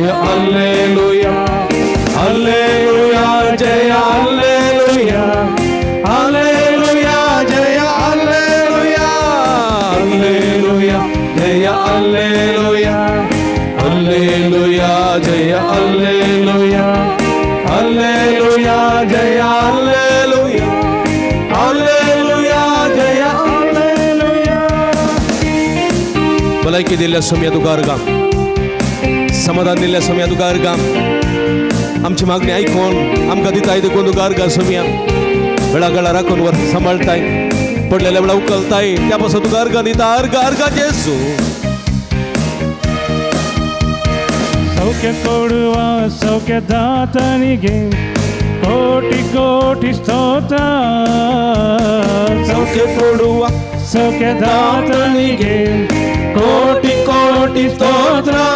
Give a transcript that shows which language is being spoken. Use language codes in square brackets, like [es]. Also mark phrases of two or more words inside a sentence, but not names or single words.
[kn] ಹಲ್ಲೆಲೂಯಾ, ಹಲ್ಲೆಲೂಯಾ, ಜಯ ಹಲ್ಲೆಲೂಯಾ, ಹಲ್ಲೆಲೂಯಾ, ಜಯ ಹಲ್ಲೆಲೂಯಾ, ಹಲ್ಲೆಲೂಯಾ, ಜಯ ಹಲ್ಲೆಲೂಯಾ, ಹಲ್ಲೆಲೂಯಾ, ಜಯ ಹಲ್ಲೆಲೂಯಾ, ಹಲ್ಲೆಲೂಯಾ, ಜಯ ಹಲ್ಲೆಲೂಯಾ, ಹಲ್ಲೆಲೂಯಾ, ಜಯ ಹಲ್ಲೆಲೂಯಾ. [kok] भलायकी दिल्या सोम्या तुका अर्गां, समाधान दिल्या सोम्या तुका अर्गां. आमची मागणी आयकून आमकां दिताय देखून तुका अर्गां सोम्या. वेळा राखून वर सांबाळताय, पडलेल्या वेळा उखलताय, त्या पासून तुका अर्गां दिता. अर्गां जेसू. [kn] ಸೌಖ್ಯ ಕೊಡುವ ಸೌಖ್ಯದಾತನಿಗೆ ಕೋಟಿ ಕೋಟಿ ಸ್ತೋತ್ರ. ಸೌಖ್ಯ ಕೊಡುವ ಸೌಖ್ಯದಾತನಿಗೆ ಕೋಟಿ ಕೋಟಿ ಸ್ತೋತ್ರ.